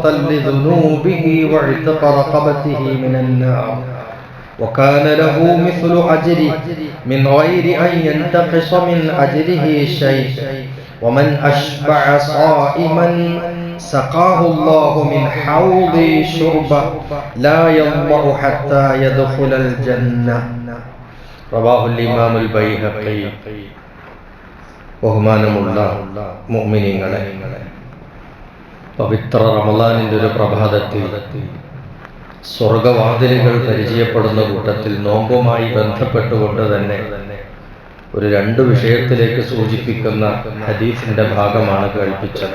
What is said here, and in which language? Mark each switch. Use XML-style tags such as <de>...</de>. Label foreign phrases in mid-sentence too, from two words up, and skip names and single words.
<ar>لذنوبه وعتق رقبته من النار وكان له مثل أجره من غير أن ينتقص من أجره شيء ومن أشبع صائما سقاه الله من حوض شربة لا يضمع حتى يدخل الجنة رواه الإمام البيهقي.</ar> <ml>ബഹുമാനമുള്ള മുഅ്മിനീങ്ങളെ, പവിത്ര റമളാനിന്റെ ഒരു പ്രഭാതത്തിൽ സ്വർഗവാതിലുകൾ പരിചയപ്പെടുന്ന കൂട്ടത്തിൽ നോമ്പുമായി ബന്ധപ്പെട്ടുകൊണ്ട് തന്നെ ഒരു രണ്ട് വിഷയത്തിലേക്ക് സൂചിപ്പിക്കുന്ന ഹദീസിന്റെ ഭാഗമാണ് കേൾപ്പിച്ചത്.</ml>